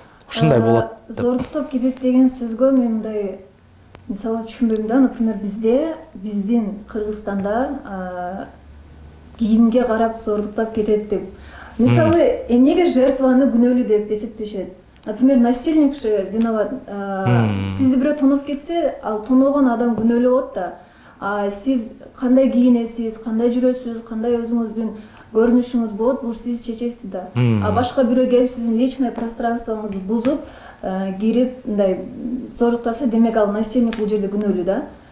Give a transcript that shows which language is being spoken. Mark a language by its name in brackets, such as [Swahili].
[Kyrgyz] Ушундай болот деп. Зордуктап кетет деген сөзгө мен мындай мисалы түшүнбөйм да. Например, биздин Кыргызстанда кийимге карап зордуктап кетет деп. Мисалы, эмнеге жертваны күнөөлүү деп эсептешет? [Russian] Например, насильник же виноват. [Kyrgyz] Сизди бирөө тоноп кетсе, ал тоногон адам күнөөлүү болот да. Сиз кандай кийинесиз, кандай жүрөсүз, кандай өзүңүздүн көрүнүшүңүз болот, бул сиз чечесиз да. Башка бирөө келип сиздин личный пространствоңузду бузуп, кирип мындай зордуктаса, демек ал насильник бул жерде күнөөлүү да.